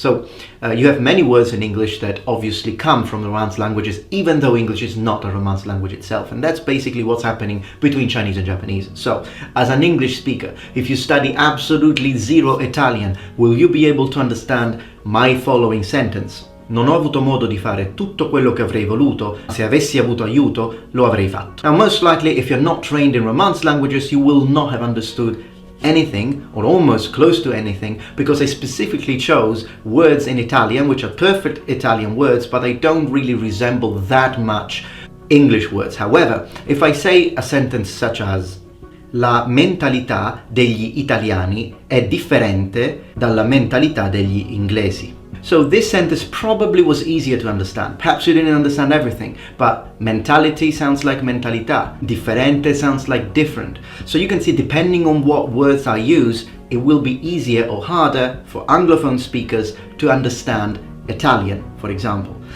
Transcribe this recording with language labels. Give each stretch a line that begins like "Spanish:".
English: So you have many words in English that obviously come from the Romance languages, even though English is not a Romance language itself. And that's basically what's happening between Chinese and Japanese. So as an English speaker, if you study absolutely zero Italian, will you be able to understand my following sentence?
Italian: Non ho avuto modo di fare tutto quello che avrei voluto, se avessi avuto aiuto, lo avrei fatto.
English: Now, most likely, if you're not trained in Romance languages, you will not have understood anything, or almost close to anything, because I specifically chose words in Italian, which are perfect Italian words, but they don't really resemble that much English words. However, if I say a sentence such as
Italian: la mentalità degli italiani è differente dalla mentalità degli inglesi.
English: So this sentence probably was easier to understand. Perhaps you didn't understand everything, but mentality sounds like mentalità. Differente sounds like different. So you can see, depending on what words I use, it will be easier or harder for Anglophone speakers to understand Italian, for example.